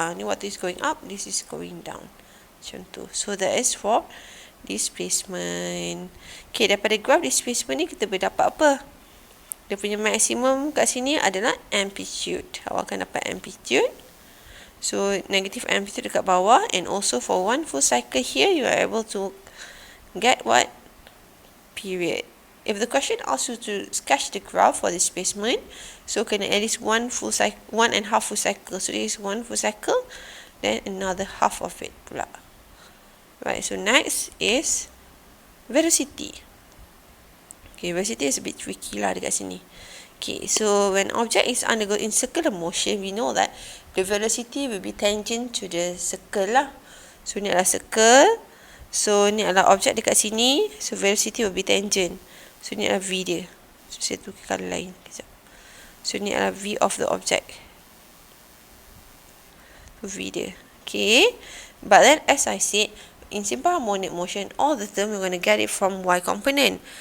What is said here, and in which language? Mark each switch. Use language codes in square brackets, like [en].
[ms] Ni waktu [en] is going up, this is going down. [ms] Macam tu. [en] So that is for displacement. [ms] Okay, daripada graph displacement ni kita boleh dapat apa? Dia punya maksimum kat sini adalah amplitude. Awak akan dapat amplitude. [en] So negative amplitude [ms] dekat bawah, [en] and also for one full cycle here you are able to get what? Period. If the question asks you to sketch the graph for displacement, so kena at least 1.5 full cycle. So this is 1 full cycle, then another half of it pula. Right, so next is velocity. Okay, velocity is a bit tricky [ms] lah dekat sini. [en] Okay, so when object is undergoing circular motion, we know that the velocity will be tangent to the circle lah. [ms] So ni adalah circle. So ni adalah object dekat sini. [en] So velocity will be tangent. [ms] So ni adalah V dia. So saya tukar colour lain. Sekejap. So ni adalah V of the object. V dia. Okay. [en] But then as I said, in simple harmonic motion, all the term we're going to get it from y component.